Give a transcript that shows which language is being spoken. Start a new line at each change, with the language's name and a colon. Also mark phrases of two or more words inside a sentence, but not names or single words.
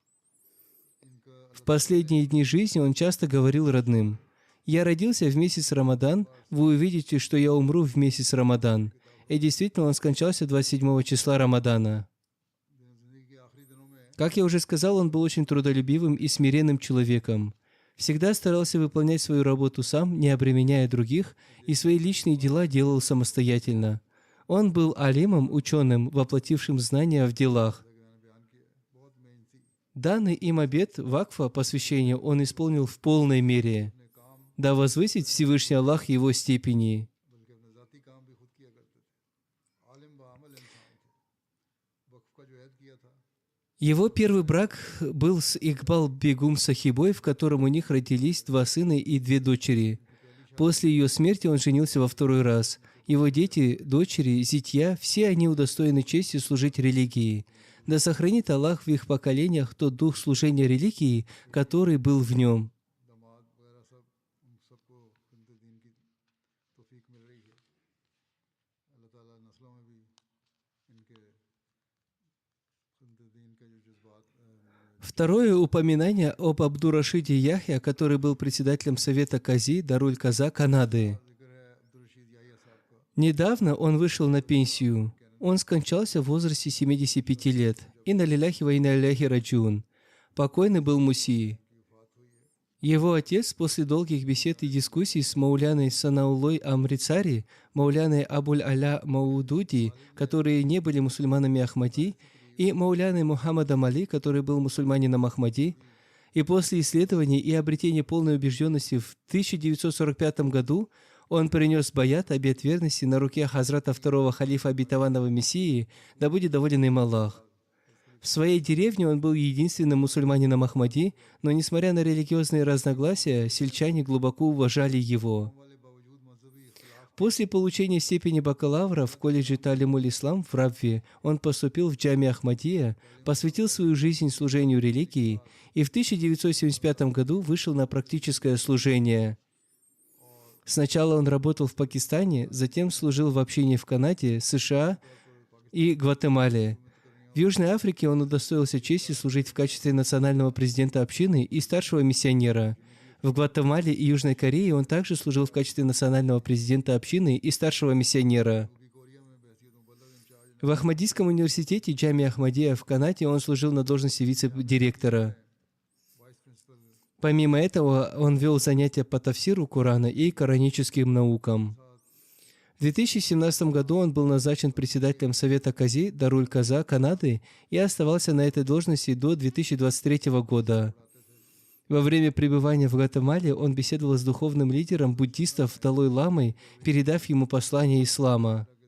Russian: В последние дни жизни он часто говорил родным: «Я родился в месяц Рамадан, вы увидите, что я умру в месяц Рамадан». И действительно, он скончался 27 числа Рамадана.
Hindi: जिंदगी के आखिरी दिनों में
Russian: Как я уже сказал, он был очень трудолюбивым и смиренным человеком. Всегда старался выполнять свою работу сам, не обременяя других, и свои личные дела делал самостоятельно. Он был алимом, ученым, воплотившим знания в делах.
Hindi: जैसा कि मैंने बयान किया है, बहुत मेहनती
Russian: Данный им обет вакфа, посвящения, он исполнил в полной мере.
Hindi: अपने काम
Russian: Да возвысит Всевышний Аллах его степени.
Hindi: बल्कि अपने ज़ाती काम भी खुद किया करते थे। आलिम बामल इंसान थे। वक्फ का जो ऐद किया था
Russian: Его первый брак был с Игбал Бегум Сахибой, в котором у них родились 2 сына и 2 дочери. После ее смерти он женился во второй раз. Его дети, дочери, зятья, все они удостоены чести служить религии. Да сохранит Аллах в их поколениях тот дух служения религии, который был в нем.
Hindi: दामाद वगैरह सब उन सबको खिदमत दीन की तौफीक मिल रही है। अल्लाह ताला नस्लों में भी इनके खिदमत दीन का जो जज्बात
Russian: Второе упоминание об Абдурашиде Яхья, который был председателем Совета Кази Даруль Каза Канады.
Hindi: जिक्र है अब्दुल रशीद याहिया साहब का।
Russian: Недавно он вышел на пенсию. Он скончался в возрасте 75 лет.
Arabic: إنا لله وإنا إليه راجعون.
Russian: Покойный был Муси. Его отец после долгих бесед и дискуссий с Мауляной Санаулой Амрицари, Мауляной Абуль-Аля Маудуди, которые не были мусульманами Ахмади, и Мауляной Мухаммадом Али, который был мусульманином Ахмади, и после исследований и обретения полной убежденности в 1945 году он принес баят, обет верности, на руке Хазрата второго халифа обетованного Мессии, да будет доволен им Аллах. В своей деревне он был единственным мусульманином Ахмади, но, несмотря на религиозные разногласия, сельчане глубоко уважали его.
Hindi: वाले बावजूद मजहबी इख्तिलाफ
Russian: После получения степени бакалавра в колледже Талимуль-Ислам в Рабве он поступил в Джами Ахмадия, посвятил свою жизнь служению религии и в 1975 году вышел на практическое служение. Сначала он работал в Пакистане, затем служил в общине в Канаде, США и Гватемале. В Южной Африке он удостоился чести служить в качестве национального президента общины и старшего миссионера. В Гватемале и Южной Корее он также служил в качестве национального президента общины и старшего миссионера.
Hindi: भी कोरिया में बहसीत मुबल्लग इंचार्ज
Russian: В Ахмадийском университете Джами Ахмадия в Канаде он служил на должности вице-директора.
English: vice principal
Russian: Помимо этого, он вел занятия по тафсиру Корана и кораническим наукам. В 2017 году он был назначен председателем Совета Кази Даруль Каза Канады и оставался на этой должности до 2023 года. Во время пребывания в Гватемале он беседовал с духовным лидером буддистов Далой-ламой, передав ему послание ислама.